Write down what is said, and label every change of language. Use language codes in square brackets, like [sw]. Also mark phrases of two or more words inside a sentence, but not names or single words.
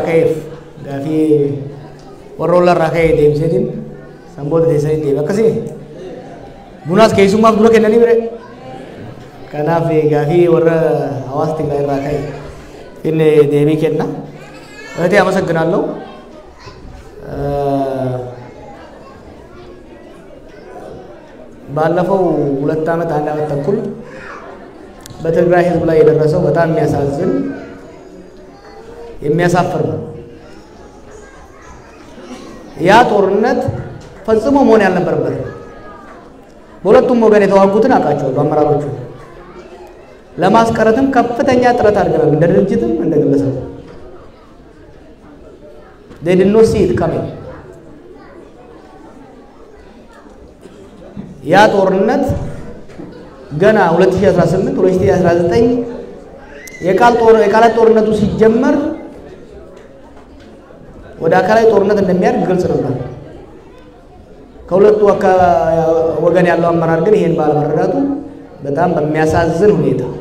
[om] ka'eef gaafii warra olla irraa ka'ee deebiseetiin sanboota teessanii deebi akkasii bunaas keessummaaf dura kennanii bire kanaaf gaafii warra hawaasa Tigraay irraa ka'e inni deebii kenna. [am] እህቴ አመሰግናለሁ። ባለፈው 2 ዓመት 1 ዓመት ተኩል በትግራይ ህዝብ ላይ የደረሰው በጣም የሚያሳዝን የሚያሳፍር ነው። ያ ጦርነት ፈጽሞ መሆን ያልነበረበት በሁለቱም ወገን የተዋጉትን አቃቸዋለሁ አመራሮቹ ለማስቀረትም ከፍተኛ ጥረት አድርገናል እንደ ድርጅትም እንደ ግለሰብ [en] they did not see it coming [am] ያ ጦርነት ገና 2018 2019 የቃላት ጦርነቱ ሲጀመር ወደ አካላዊ ጦርነት እንደሚያድግ ግልጽ ነበር። ከሁለቱ ወገን ያለው አመራር ግን ይሄን ባለመረዳቱ በጣም በሚያሳዝን ሁኔታ